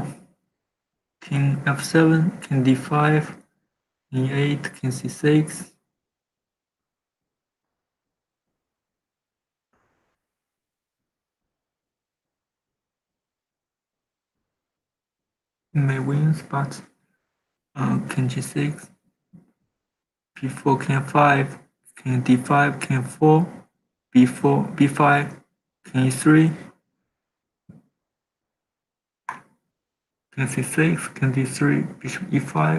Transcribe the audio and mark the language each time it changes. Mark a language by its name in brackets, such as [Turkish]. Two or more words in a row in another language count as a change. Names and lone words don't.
[English] King f7. King d5. e8. King c6. May wins, but King g6. b4. King f5. King d5. King f4. b4. b5. King e3. King c6. King d3. Bishop e5.